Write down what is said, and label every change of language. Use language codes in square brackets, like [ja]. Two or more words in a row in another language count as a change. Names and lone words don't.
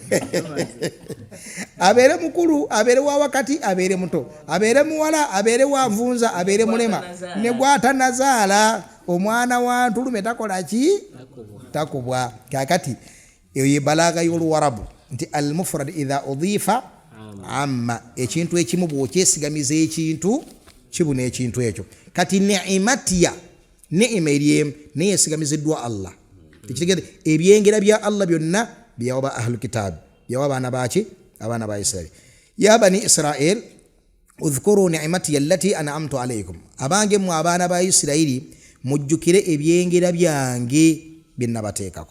[lg] Abeere mukulu, abeere wa wakati, abeere muto, abeere muwala, abeere wa nvunza, abeere mulema, ne gwata nazaala, omwana wa ntulume takola ki? Takubwa. Kakati eyo ye balaga y'Oluwarabu nti [ar] المفرد إذا أضيف عم, [lg] ekintu ekimu bw'okyesigamiza ekintu kibuna ekintu ekyo. Kati ni'matiya, ni'ima eryemu naye yesigamiziddwa Allah. Tekitegedde ebyengera bya Allah byonna byawa [ar] أهل الكتاب, [lg] byawa abaana baki? Abaana ba Israel. [ar] يا بني إسرائيل اذكروا نعمتي التي أنعمت عليكم, [lg] abange mwe abaana ba Isirayiri mujjukire ebyengera byange bye nabateekako.